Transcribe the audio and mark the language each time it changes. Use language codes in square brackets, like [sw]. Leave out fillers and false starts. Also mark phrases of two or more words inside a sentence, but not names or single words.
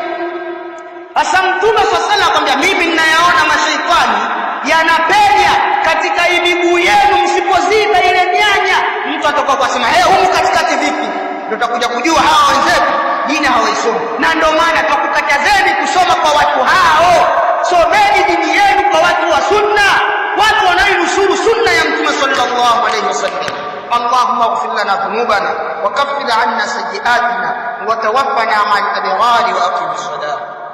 [sw] Asa mtume sallallahu akwambia mimi ninayaona mashaitani yanapenya katika miguu yenu msipoziba ile mianya. Mtu atakuwa kusema huko katikati vipi? Ndio utakuja kujua hawa wenzetu dini hawaisomi, na ndio maana tukukatazeni kusoma kwa watu hao. Someni dini yenu kwa watu wa sunna, watu wanaonusuru sunna ya mtume [ar] صلى الله عليه وسلم. اللهم اغفر لنا ذنوبنا وكفر عنا سيئاتنا وتوفنا مع الأبرار وأقم الصلاة.